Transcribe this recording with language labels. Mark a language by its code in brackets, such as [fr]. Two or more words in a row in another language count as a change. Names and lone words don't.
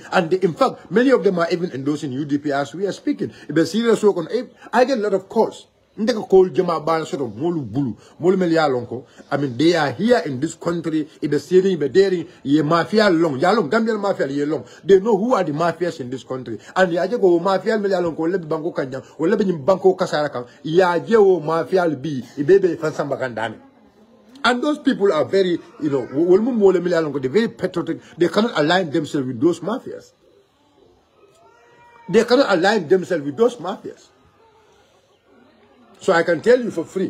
[en] And in fact, many of them are even endorsing UDP as we are speaking. I get a lot of calls. I mean, they are here in this country, mafia long, Gambian mafia long. They know who are the mafias in this country. And the go mafia [man] banko kanya, banko kasaraka, [en] mafia be, and those people are very, they're very patriotic. They cannot align themselves with those mafias. They cannot align themselves with those mafias. So I can tell you for free.